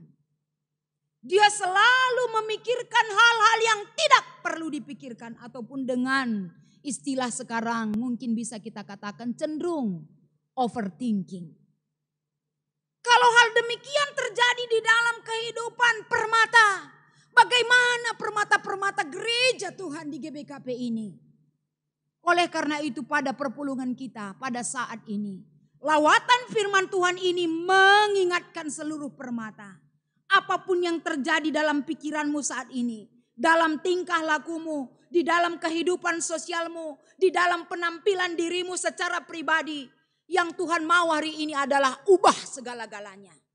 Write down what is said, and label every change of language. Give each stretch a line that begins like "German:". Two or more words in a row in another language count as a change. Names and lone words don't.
Indonesian: Dia selalu memikirkan hal-hal yang tidak perlu dipikirkan ataupun dengan istilah sekarang mungkin bisa kita katakan cenderung overthinking. Kalau hal demikian terjadi di dalam kehidupan permata, bagaimana permata-permata gereja Tuhan di GBKP ini? Oleh karena itu pada perpulungan kita pada saat ini, lawatan firman Tuhan ini mengingatkan seluruh permata. Apapun yang terjadi dalam pikiranmu saat ini, dalam tingkah lakumu, di dalam kehidupan sosialmu, di dalam penampilan dirimu secara pribadi, yang Tuhan mau hari ini adalah ubah segala-galanya.